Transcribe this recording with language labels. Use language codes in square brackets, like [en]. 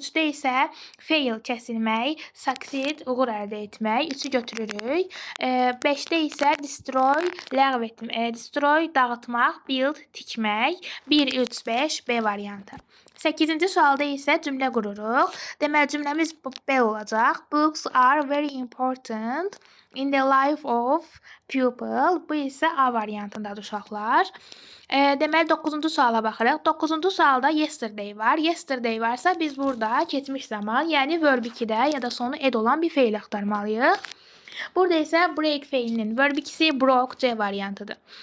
[az] 3-də isə fail, kəsilmək, succeed, uğur əldə etmək. 3-ü götürürük. 5-də isə destroy, ləğv etmək, destroy, dağıtmaq, build, tikmək. 1, 3, 5, B variantı. 8-ci sualda isə cümlə qururuq. Deməli, cümləmiz B olacaq. [en] Books are very important in the life of pupil. [az] Bu isə A variantındadır uşaqlar. Deməli, 9-cu suala baxırıq. 9-cu sualda yesterday var. Yesterday varsa biz burada keçmiş zaman, yəni verb 2-də ya da sonu ed olan bir feil axtarmalıyıq. Burada isə break feilinin verb 2-si broke, C variantıdır.